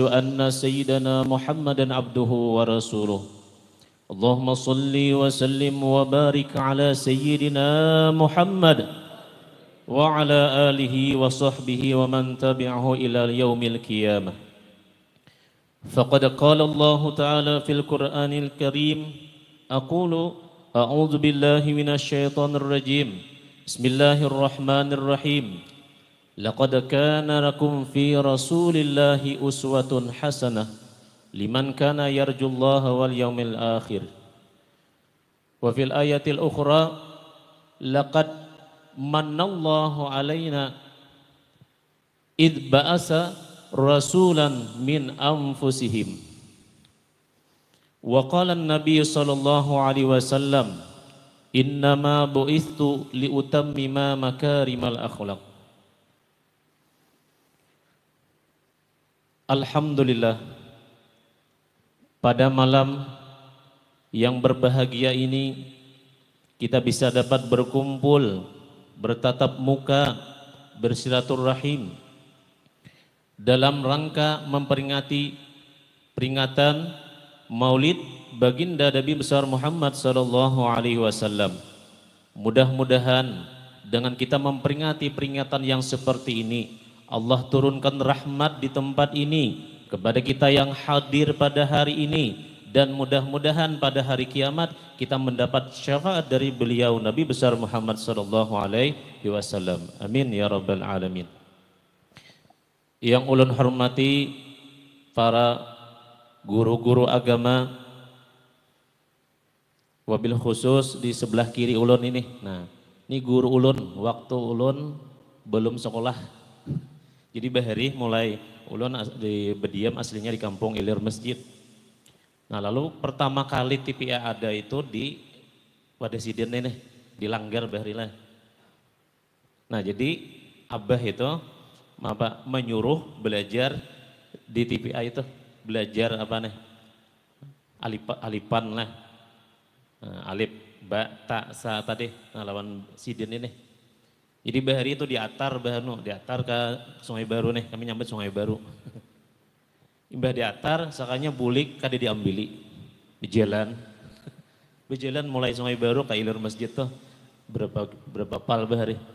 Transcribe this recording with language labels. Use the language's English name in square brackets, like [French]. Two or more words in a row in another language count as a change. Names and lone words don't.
[Arabic] أن سيدنا محمدا عبده ورسوله اللهم صل وسلم وبارك على سيدنا محمد وعلى آله وصحبه ومن تبعه إلى يوم القيامة فقد قال الله تعالى في القرآن الكريم أقول أعوذ بالله من الشيطان الرجيم Bismillahirrahmanirrahim. لقد كان لكم في رسول الله أسوة حسنة لمن كان يرجو الله واليوم الآخر. وفي الآية الأخرى لقد من الله علينا إذ بعث رسولا من أنفسهم. وقال النبي صلى الله عليه وسلم إنما بعثت لأتمم مكارم الأخلاق. [Indonesian] Alhamdulillah, pada malam yang berbahagia ini kita bisa dapat berkumpul, bertatap muka, bersilaturahim dalam rangka memperingati peringatan Maulid Baginda Nabi besar Muhammad [Arabic] صلى الله عليه وسلم. [Indonesian] Mudah-mudahan dengan kita memperingati peringatan yang seperti ini, Allah turunkan rahmat di tempat ini kepada kita yang hadir pada hari ini, dan mudah-mudahan pada hari kiamat kita mendapat syafaat dari beliau Nabi besar Muhammad [Arabic] صلى الله عليه وسلم. آمين يا رب العالمين. [Banjar] Yang ulun hormati para guru-guru agama, [Arabic] وبالخصوص [Banjar] di sebelah kiri ulun ini. Nah, ini guru ulun, waktu ulun belum sekolah. Jadi bahari mulai ulun di Bediam aslinya di kampung Ilir Masjid. Nah, lalu pertama kali TPA ada itu di Wadasiden ini, di Langgar bahari lah. Nah, jadi Abah itu menyuruh belajar di TPA itu, belajar apa nih? Alipan lah. Alif, ba, ta, sa tadi lawan sidin ini. Jadi bahari itu diatar ke Sungai Baru nih, kami nyambut Sungai Baru. Imbah diatar, sakanya bulik kada diambili di jalan. Berjalan mulai Sungai Baru ke Ilir Masjid tuh berapa pal bahari.